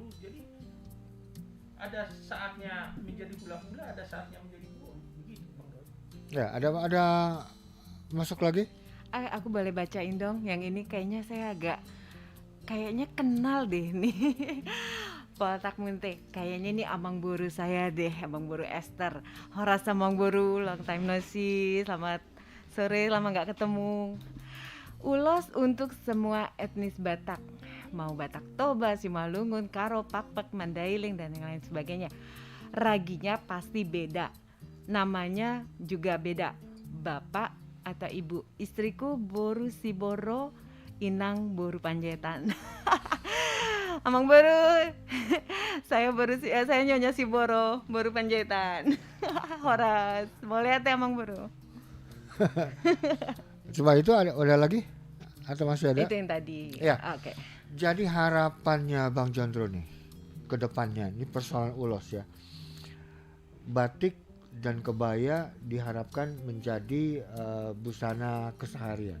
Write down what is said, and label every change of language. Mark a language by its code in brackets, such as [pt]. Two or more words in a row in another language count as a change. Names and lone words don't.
[id] Jadi ada saatnya menjadi hula-hula, ada saatnya menjadi guru, begitu Bang Roy. ya ada masuk lagi. Aku boleh bacain dong. Yang ini kayaknya saya kayaknya kenal deh nih. Batak Munte, kayaknya ini abang boru saya deh, abang boru Esther. Horas abang boru, [en] long time no see. [id] Selamat sore, lama nggak ketemu. Ulos untuk semua etnis Batak, mau Batak Toba, Simalungun, Karo, Pakpak, Mandailing dan yang lain sebagainya. Raginya pasti beda, namanya juga beda. Bapak atau ibu, istriku Boru Siboro, Inang Boru Panjaitan. Amang Boru, saya Nyonya Siboro, Boru Panjaitan. Horas, boleh ya Amang Boru. Coba itu ada lagi? atau masih ada? Itu yang tadi. Ya. Oke. Jadi harapannya Bang Jondro nih ke depannya, ini persoalan ulos ya. Batik dan kebaya diharapkan menjadi busana keseharian.